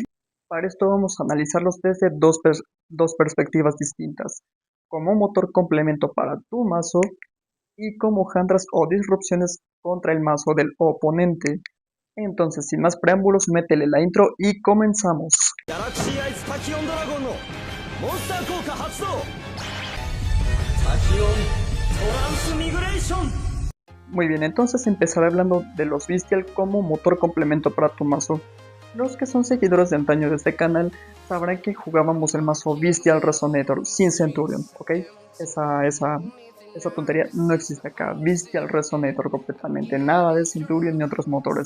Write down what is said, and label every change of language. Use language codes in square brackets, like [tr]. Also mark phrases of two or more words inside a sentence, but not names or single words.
[es] Para esto vamos a analizarlos desde dos perspectivas distintas, como motor complemento para tu mazo y como handras o disrupciones contra el mazo del oponente. Entonces, sin más preámbulos, métele la intro y comenzamos. [ja] ギャラクシーアイズタキオンドラゴンのモンスター効果発動。タキオントランスミグレーション。 [es] Muy bien, entonces empezaré hablando de los Bystial como motor complemento para tu mazo. Los que son seguidores de antaño de este canal sabrán que jugábamos el mazo Bystial Resonator sin Centurion, ¿ok? Esa tontería no existe acá. Bystial Resonator completamente, nada de Centurion ni otros motores.